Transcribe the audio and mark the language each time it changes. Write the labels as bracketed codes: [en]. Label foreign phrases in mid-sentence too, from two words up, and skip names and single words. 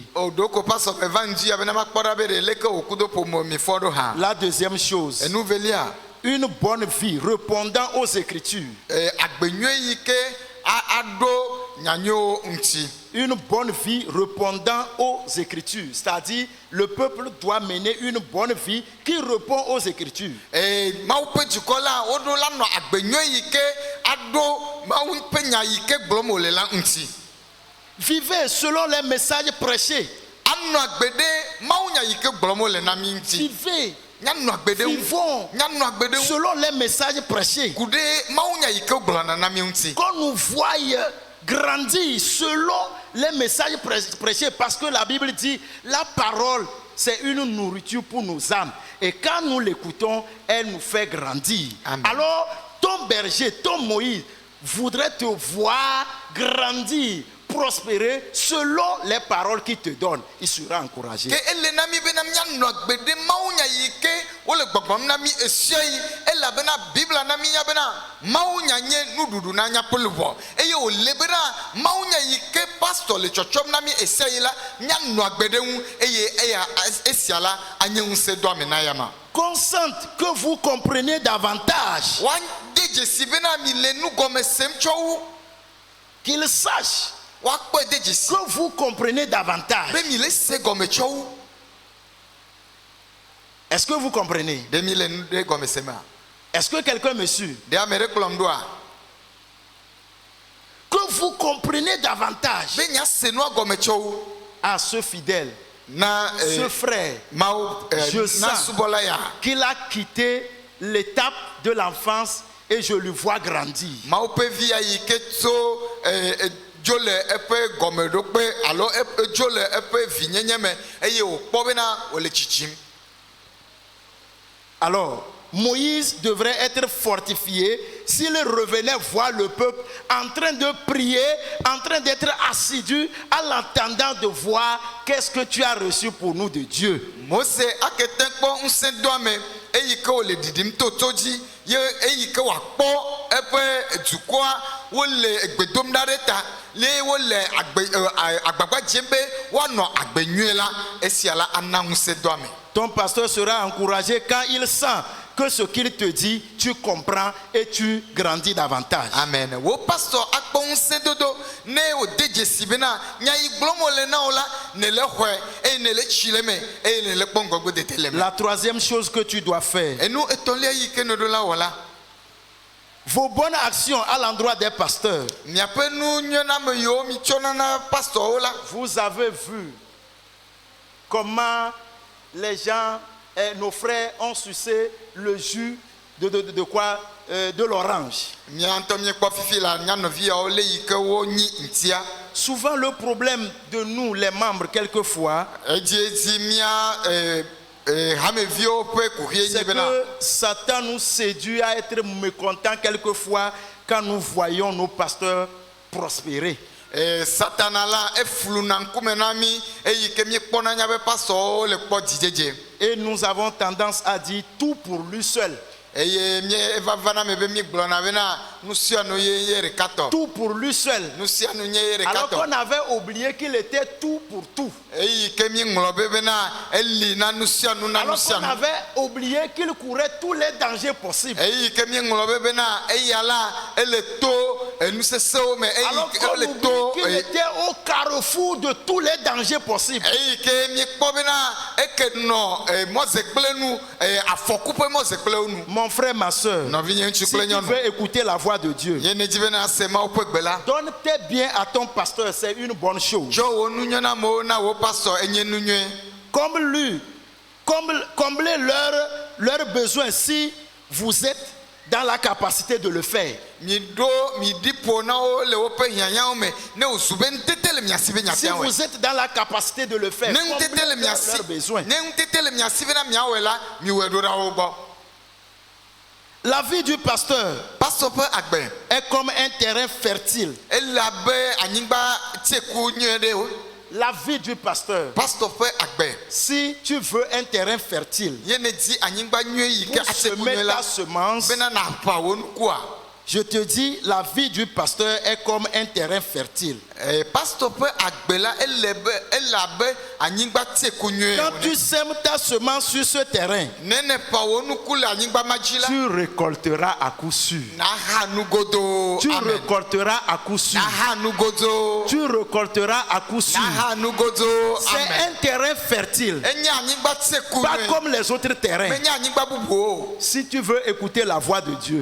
[ee] Doko pastor me va ŋdzi abena makpɔ ɖa be ɖe leke wo kudo ƒome mi fɔ ɖo hã. [fr] La deuxième chose, [ee] Enuvelia. [fr] une bonne vie répondant aux Écritures. [ee] Agbenyue yi ke aɖo nyanyowo ŋuti. [fr] Une bonne vie répondant aux Écritures. C'est-à-dire, le peuple doit mener une bonne vie qui répond aux Écritures. [ee] Mawu ƒe dukɔ la woɖo la nɔ agbenyue yi ke aɖo mawu ƒe nya yi ke gblɔm wòle la ŋuti. [fr] Vivez selon les messages prêchés. [ee] Anɔ agbe ɖe mawu nya yi ke gblɔm wòle na mi ŋuti. [fr] Vivez, [ee] Nyanɔ agbe ɖe ŋu. [fr] vivons [ee] Nyanɔ agbe ɖe ŋu. [fr] selon les messages prêchés. [ee] Ku ɖe mawu nya yi ke gblɔna na mi ŋuti. [fr] Qu'on nous voie grandir selon les messages prêchés. Parce que la Bible dit, la parole, c'est une nourriture pour nos âmes. Et quand nous l'écoutons, elle nous fait grandir. Amen. Alors, ton berger, ton Moïse, voudrait te voir grandir, prospérer selon les paroles qu'il te donne. Il sera encouragé. [ee] Ke ele na mi bena mianɔ agbe ɖe mawu nya yi ke wole gbɔgbɔm na mi esia yi elabena bibla na mi nya bena mawu nya nye nuɖuɖu na nya ƒe luʋɔ eye wòle bena mawu nya yi ke pastor le tsɔtsɔm na mi esia yi la mianɔ agbe ɖe ŋu eye esia la anye ŋusẽ do ame na yama. [fr] Consente que vous compreniez davantage. [ee] Woade dzesi bena mi le nugɔme sem tsɔ wu. [fr] Qu'il sache [ee] Woakpɔe de dzesi [fr] que vous comprenez davantage. [ee] be mi le se gɔme tsɔ wu. [fr] Est-ce que vous comprenez? [ee] Ɖe mi le nu ɖe gɔme sem a? [fr] Est-ce que quelqu'un me suit? [ee] Ɖe ame ɖe kplɔm ɖoa? [fr] Que vous comprenez davantage. [ee] Be nya se nua gɔme tsɔ wu. [fr] À ce fidèle, [ee] Na [fr] ce frère, [ee] mawu [fr] Je [ee] na [fr] sens. [ee] subɔla ya. [fr] qu'il a quitté l'étape de l'enfance et je le vois grandir. [ee] Mawu ƒe via yi ke tso dzo le eƒe gɔmeɖokpe alo dzo le eƒe vinyenye me eye wòkpɔ bena wòle tsitsim. [fr] Alors, Moïse devrait être fortifié s'il revenait voir le peuple en train de prier, en train d'être assidu, à l'entendant de voir qu'est-ce que tu as reçu pour nous de Dieu. [ee] Mose akete kpɔ ŋusẽdoame eyi ke wòle ɖiɖim to to dzi ye eyi ke wòakpɔ eƒe dukɔa wole egbe dom ɖa ɖe ta ye wole agbagba dzem be woanɔ agbe nyuie la esia la ana ŋusẽdoame. [fr] Ton pasteur sera encouragé quand il sent que ce qu'il te dit, tu comprends et tu grandis davantage. Amen. [ee] Wo pastor akpɔ ŋusẽdodo ne wòde dzesi bena nya yi gblɔm wòle na wo la ne le xɔe eye ne le tsi le me eye ne le kpɔ ŋgɔgbedede le me. [fr] La troisième chose que tu dois faire, [ee] Enu etɔ̃lia yi ke nɔɖo la wɔ la. [fr] vos bonnes actions à l'endroit des pasteurs. [ee] Miaƒe nu nyɔname yiwo mi tsɔna na pastorwo la. [fr] Vous avez vu comment les gens, nos frères ont sucé le jus de quoi? De l'orange. [ee] Mia ŋutɔ miekpɔ fifi la nyanɔviawo le yi ke wonyi ŋutia. [fr] Souvent le problème de nous, les membres, quelquefois, [ee] Edzi mia hameviwo ƒe kuhie nye [fr] c'est [ee] bena [fr] que Satan nous séduit à être mécontents quelquefois quand nous voyons nos pasteurs prospérer. [ee] Satana la eflu na nkume na mi eyi ke mi kpɔna nya be pastor le kpɔ dzidzedze. [fr] Et nous avons tendance à dire tout pour lui seul. [ee] Eye mi eva vana me be mi gblɔna bena nusia nu ye rekatɔ. [fr] Tout pour lui seul. [ee] Nusia nu nye ye [fr] Alors qu'on [ee] rekatɔ. [fr] avait oublié qu'il était tout pour tout. [ee] Eyi ke mi ŋlɔ be bena eli na nusia nu na [fr] Alors [ee] nusia [fr] qu'on [ee] nu. [fr] avait oublié qu'il courait tous les dangers possibles. [ee] Eyi ke mi ŋlɔ be bena eya la ele to nusesewo me [fr] Alors [ee] eyi [fr] qu'on [ee] ele [fr] oublie [ee] to. [fr] qu'il était au carrefour de tous les dangers possibles. [ee] Eyi ke mi kpɔ bena eke nɔ mɔzekple nu afɔku ƒe mɔzekple nu. [fr] Mon frère, ma soeur, [ee] Nɔvi nye ŋutsu [fr] si [ee] kple [fr] tu [ee] nyɔnu. [fr] veux écouter la voix de Dieu, [ee] Ye ne dzi bena se Mawu ƒe gbe la. [fr] donne tes biens à ton pasteur, c'est une bonne chose. [ee] Tsɔ wo nunyɔnamewo na wo pastor enye nu nyuie. [fr] Comblez leurs besoins si vous êtes dans la capacité de le faire. [ee] Mi di ƒo na wo le woƒe hiãhiãwo me ne wozu be nutete le mia si be [fr] Si [ee] miafia wɔe. [fr] vous êtes dans la capacité de le faire, [ee] Ne [fr] comblez [ee] nutete le mia si [fr] leurs besoins. [ee] ne nutete le mia si be na miawɔe la miwɔe ɖo ɖa wo gbɔ. [fr] La vie du pasteur [ee] Pastor ƒe agbe [fr] est comme un terrain fertile. [ee] ele abe anyigba tieku nyuie ɖe wo. [fr] La vie du pasteur, [ee] Pastor ƒe agbe [fr] si tu veux un terrain fertile, [ee] ye ne di anyigba nyuie yi ke [fr] pour [ee] atieku [fr] semer [ee] nyuie la [fr] ta semence, [ee] bena na ƒa wo nukua. [fr] je te dis, la vie du pasteur est comme un terrain fertile. [ee] Pastor ƒe agbe la ele abe anyigba tieku nyuie. [fr] Quand tu sèmes ta semence sur ce terrain, [ee] Ne ne ƒa wo nuku le anyigba ma dzi la. [fr] tu récolteras à coup sûr. [ee] Naha nugodo. [fr] Tu Amen. récolteras à coup sûr. [ee] Naha nugodo. [fr] Tu récolteras à coup sûr. [ee] Naha nugodo. [fr] C'est Amen. un terrain fertile, [ee] Enye anyigba tieku [fr] pas [ee] nyuie. [fr] comme les autres terrains. [ee] Menye anyigba bubu o. [fr] Si tu veux écouter la voix de Dieu,